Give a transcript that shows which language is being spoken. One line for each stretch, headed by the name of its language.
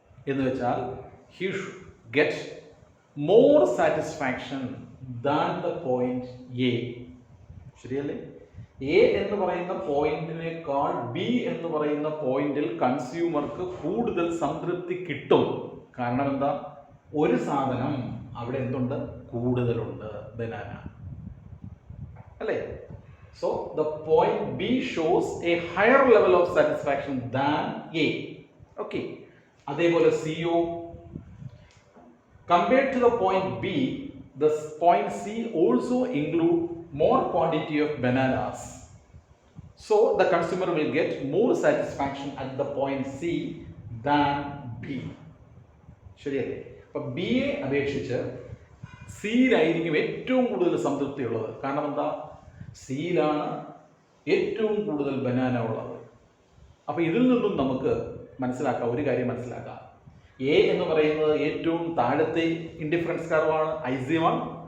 Malayalam: എന്ന് വെച്ചാൽ
English: he should get more satisfaction than the point A.
Malayalam: ശരിയല്ലേ? എ എന്ന് പറയുന്ന പോയിന്റിനേക്കാൾ ബി എന്ന് പറയുന്ന പോയിന്റിൽ കൺസ്യൂമർക്ക് കൂടുതൽ സംതൃപ്തി കിട്ടും. കാരണം എന്താ? ഒരു സാധനം അവിടെ എന്തുണ്ട്? കൂടുതലുണ്ട്, ബനാന അല്ലേ?
English: So the point B shows a higher level of satisfaction than A. Okay.
Malayalam: അതേപോലെ CO
English: compared to the point B, the point C also include more quantity of bananas. So the consumer will get more satisfaction at the point C than B.
Malayalam: ശരിയല്ലേ? അപ്പോൾ B A അപേക്ഷിച്ച് സിയിലായിരിക്കും ഏറ്റവും കൂടുതൽ സംതൃപ്തി ഉള്ളത്. കാരണം എന്താ? സിയിലാണ് ഏറ്റവും കൂടുതൽ ബനാന ഉള്ളത്. അപ്പോൾ ഇതിൽ നിന്നും നമുക്ക് മനസ്സിലാക്കാം, ഒരു കാര്യം മനസ്സിലാക്കാം. എ എന്ന് പറയുന്നത് ഏറ്റവും താഴത്തെ ഇൻഡിഫറൻസ് കർവാണ് IC1.